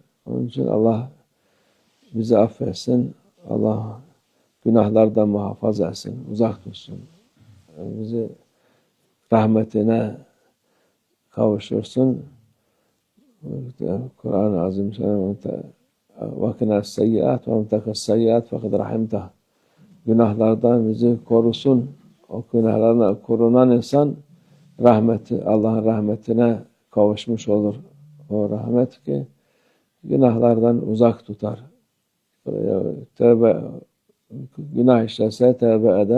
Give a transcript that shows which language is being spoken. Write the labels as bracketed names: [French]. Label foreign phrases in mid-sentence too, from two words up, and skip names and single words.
[Turkish] Onun için Allah bizi affetsin. Allah günahlardan muhafaza etsin, uzak tutsun. Bizi rahmetine kavuşursun. Kur'an-ı Azimüşşan [Arabic] وَكِنَا السَّيِّئَاتِ وَمْتَكَ السَّيِّئَاتِ فَقَدْ رَحِمْتَهُ [Turkish] Günahlardan bizi korusun. O günahlarına korunan insan Allah'ın rahmetine kavuşmuş olur. O rahmet ki günahlardan uzak tutar. Tövbe, günah işlese tövbe eder.